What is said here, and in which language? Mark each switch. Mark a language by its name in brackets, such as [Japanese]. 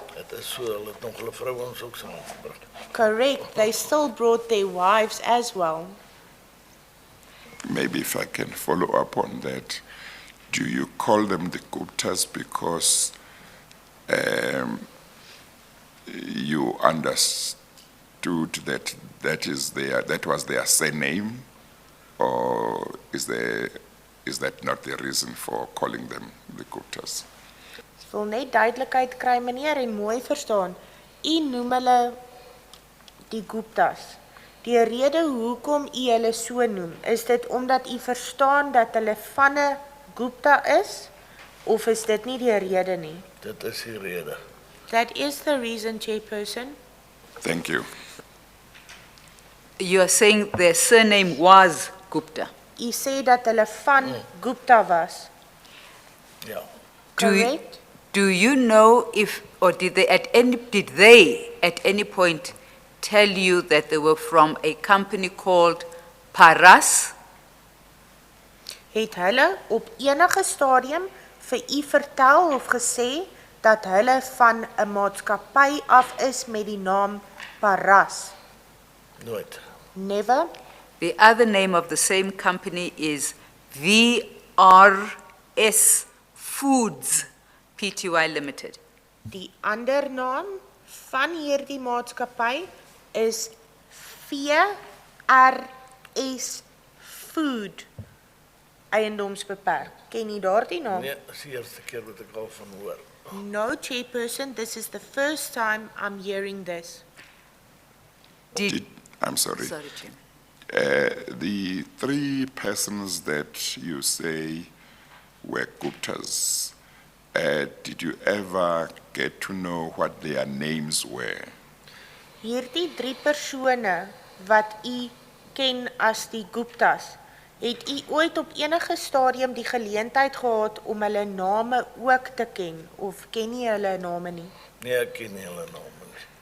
[Afrikaans] Dit is so, hulle het nog hulle vrouens ook saamgebring. [English] Correct. They still brought their wives as well. Maybe if I can follow up on that, do you call them the Guptas because you understood that that was their surname, or is that not the reason for calling them the Guptas? [Afrikaans] Ek wil net duidelikheid kry, meneer, en mooi verstaan. U noem hulle die Guptas. Die rede hoekom u hulle so noem, is dit omdat u verstaan dat hulle van 'n Gupta is, of is dit nie die rede nie? Dit is die rede. [English] That is the reason, Chairperson. Thank you. You are saying their surname was Gupta. [Afrikaans] U sê dat hulle van Gupta was. Ja. [English] Correct? Do you know if, or did they at any point tell you that they were from a company called Paras? [Afrikaans] Het hulle op enige stadium vir u vertel of gesê dat hulle van 'n maatskappy af is met die naam Paras? Nooit. [English] Never. The other name of the same company is VRS Foods Pty Limited. [Afrikaans] Die ander naam van hierdie maatskappy is VRS Food Eiendomsbeperk. Ken jy daardie naam? Nee, dis die eerste keer wat ek al van hoor. [English] No, Chairperson, this is the first time I'm hearing this. I'm sorry. Sorry, Jim. The 3 persons that you say were Guptas, did you ever get to know what their names were? [Afrikaans] Hierdie 3 persone wat u ken as die Guptas, het u ooit op enige stadium die geleentheid gehad om hulle name ook te ken, of ken jy hulle name nie? Nee, ek ken nie hulle name nie.